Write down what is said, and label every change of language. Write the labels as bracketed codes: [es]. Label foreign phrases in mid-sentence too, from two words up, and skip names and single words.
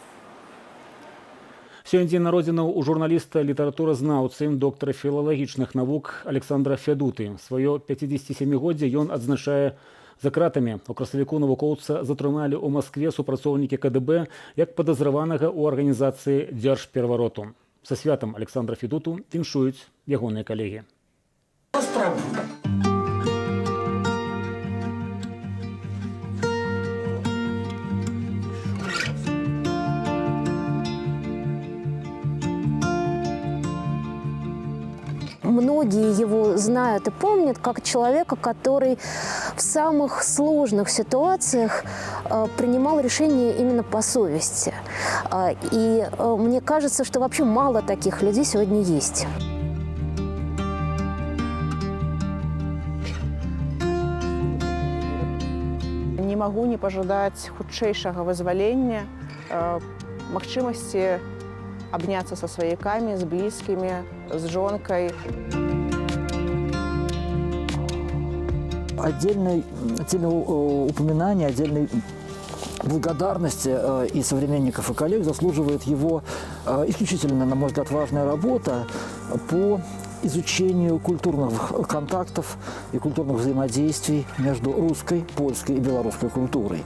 [be] Сёння дзень народзінаў у журналіста, літаратуразнаўцы, доктара філалагічных навук Александра Фядуты. Сваё 57-годдзе ён адзначае за кратамі. У красавіку навукоўца затрымалі ў Маскве супрацоўнікі КДБ як падазраванага ў арганізацыі дзяржперавароту. Са святам Александра Фядуту віншуюць ягоныя калегі. [ru] Многие его знают и помнят как человека, который в самых сложных ситуациях принимал решения именно по совести. И мне кажется, что вообще мало таких людей сегодня есть. Не могу не пожадать [be] хутчэйшага вызвалення, магчымасці [ru] обняться со сваякамі, с близкими, с жонкой. Отдельное упоминание, отдельной благодарности и современников, и коллег заслуживает его исключительно, на мой взгляд, важная работа по изучению культурных контактов и культурных взаимодействий между русской, польской и белорусской культурой.